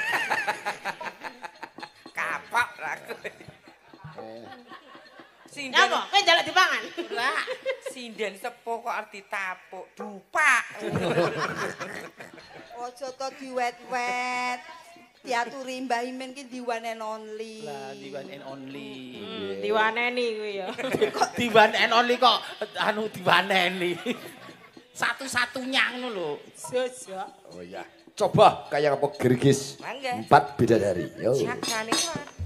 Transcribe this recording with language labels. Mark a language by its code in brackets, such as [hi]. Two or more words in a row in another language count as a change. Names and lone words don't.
[jv] Kapok ra kowe. Sinden. Nyapa? Kowe njaluk dipangan? Lah, sinden sepuh kok arep ditapuk. Dupak. Ojo to diwet-wet. Diaturi Mbah Imin ki [en] the one and only. [jv] Lah di [en] one and only. [jv] Diwaneni kuwi ya. Di [en] one and only [jv] kok anu diwaneni. Satu-satunya ngono lho. Sosok. [id] Oh iya. Coba kayak apa gergis. [jv] Mangga. 4 bidadari. Yo. Jagane kuwi.